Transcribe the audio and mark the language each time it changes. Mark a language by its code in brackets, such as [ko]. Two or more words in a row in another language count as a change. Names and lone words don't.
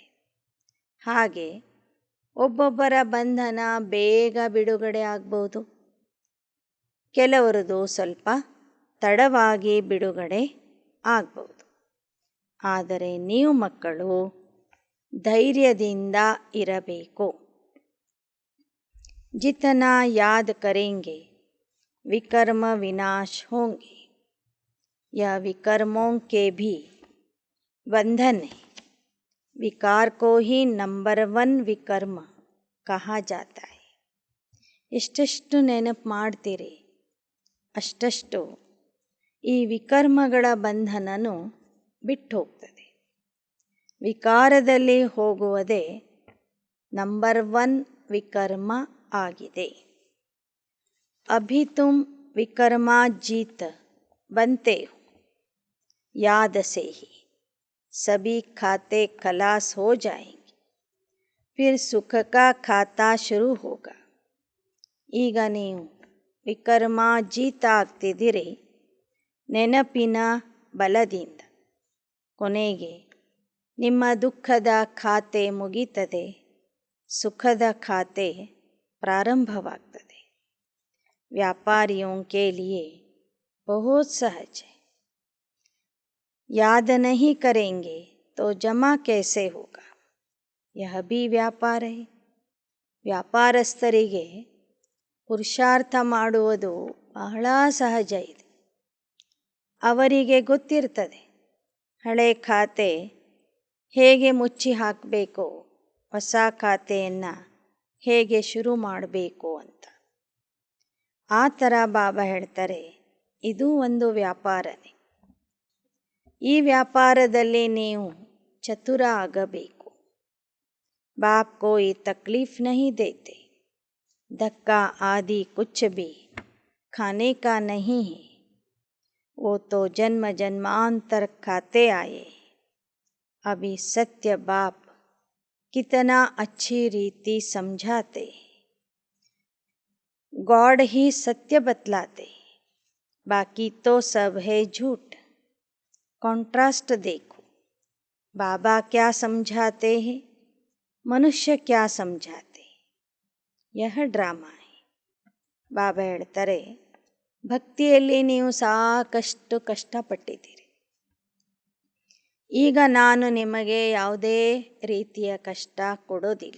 [kn] ಹಾಗೆ ಒಬ್ಬೊಬ್ಬರ ಬಂಧನ ಬೇಗ ಬಿಡುಗಡೆ ಆಗ್ಬೋದು, ಕೆಲವರದು ಸ್ವಲ್ಪ ತಡವಾಗಿ ಬಿಡುಗಡೆ ಆಗ್ಬೋದು. ಆದರೆ ನೀವು ಮಕ್ಕಳು ಧೈರ್ಯದಿಂದ ಇರಬೇಕು. [hi] जितना याद करेंगे विकर्म विनाश होंगे. यह विकर्मों के भी बंधन है. विकार को ही नंबर 1 विकर्म कहा जाता है. [kn] ಎಷ್ಟೆಷ್ಟು ನೆನಪು ಮಾಡ್ತೀರಿ ಅಷ್ಟಷ್ಟು ಈ ವಿಕರ್ಮಗಳ ಬಂಧನನು ಬಿಟ್ಟು ಹೋಗ್ತದೆ. ವಿಕಾರದಲ್ಲಿ ಹೋಗುವುದೇ ನಂಬರ್ 1 ವಿಕರ್ಮ ಆಗಿದೆ. [hi] अभी तुम विकर्मा जीत बनते हो, याद से ही सभी खाते खलास हो जाएंगे, फिर सुख का खाता शुरू होगा. [kn] ಈಗ ನೀವು ವಿಕರ್ಮ ಜೀತ ಆಗ್ತಿದ್ದೀರಿ ನೆನಪಿನ ಬಲದಿಂದ. ಕೊನೆಗೆ ನಿಮ್ಮ ದುಃಖದ ಖಾತೆ ಮುಗೀತದೆ, ಸುಖದ ಖಾತೆ ಪ್ರಾರಂಭವಾಗ್ತದೆ. [hi] व्यापारियों के लिए बहुत सहज है. याद नहीं करेंगे तो जमा कैसे होगा, यह भी व्यापार है. [kn] ವ್ಯಾಪಾರಸ್ಥರಿಗೆ ಪುರುಷಾರ್ಥ ಮಾಡುವುದು ಬಹಳ ಸಹಜ ಇದೆ. ಅವರಿಗೆ ಗೊತ್ತಿರ್ತದೆ ಹಳೆ ಖಾತೆ ಹೇಗೆ ಮುಚ್ಚಿ ಹಾಕಬೇಕು, ಹೊಸ ಖಾತೆಯನ್ನು ಹೇಗೆ ಶುರು ಮಾಡಬೇಕು ಅಂತ. ಆ ಥರ ಬಾಬಾ ಹೇಳ್ತಾರೆ, ಇದು ಒಂದು ವ್ಯಾಪಾರನೇ. ಈ ವ್ಯಾಪಾರದಲ್ಲಿ ನೀವು ಚತುರ ಆಗಬೇಕು. [hi] बाप कोई तकलीफ नहीं देते, धक्का आदि कुछ भी खाने का नहीं है, वो तो जन्म जन्मांतर खाते आए। अभी सत्य बाप कितना अच्छी रीति समझाते, गॉड ही सत्य बतलाते, बाकी तो सब है झूठ। कॉन्ट्रास्ट देखो, बाबा क्या समझाते हैं, मनुष्य क्या समझाते. यह ड्रामा है. [kn] ಬಾಬಾ ಹೇಳ್ತಾರೆ, ಭಕ್ತಿಯಲ್ಲಿ ನೀವು ಸಾಕಷ್ಟು ಕಷ್ಟಪಟ್ಟಿದ್ದೀರಿ. ಈಗ ನಾನು ನಿಮಗೆ ಯಾವುದೇ ರೀತಿಯ ಕಷ್ಟ ಕೊಡೋದಿಲ್ಲ.